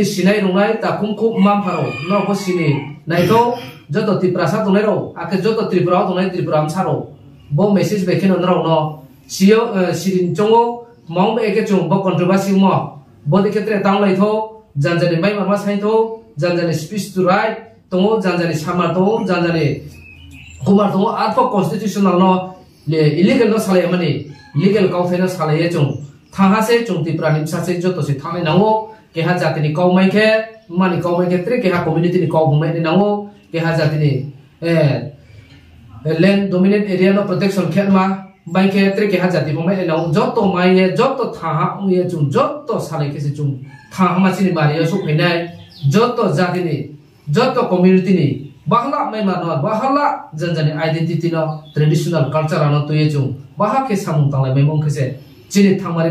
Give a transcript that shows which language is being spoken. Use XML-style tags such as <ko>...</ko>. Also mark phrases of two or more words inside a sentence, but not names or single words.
<trp>sinai rungai ta kumku mam pharo no po sini naito joto Tripura to nero ake joto Tripura to nai Tripura am saro bo message bekin on no sio sirin chongo mong be ke chung bo controversy mo bo de ketre tang lai tho janjani mai mama sai tho janjani speech to right tongo janjani samar to janjani kumar to atpo constitutional no le illegal no sale mani legal kau thena sale ye chung thaha se chung Tripura ni sa se joto se thane nango ke ha jati ni kau mai ke mani kau mai ke tre ke ha community ni kau mai ni nango ke ha jati ni</trp> <en>land dominant area</en> <trp>no protection khelma mai ke tre ke ha jati mai ni nango joto mai ye joto thaha ye chung joto sale ke se chung thaha ma chini bari so phenai joto jati ni joto community ni bahla mai ma no bahla janjani identity no</trp> <en>traditional culture</en> <trp>no to ye chung baha ke samung tanglai mai mong khese chini thangmari</trp>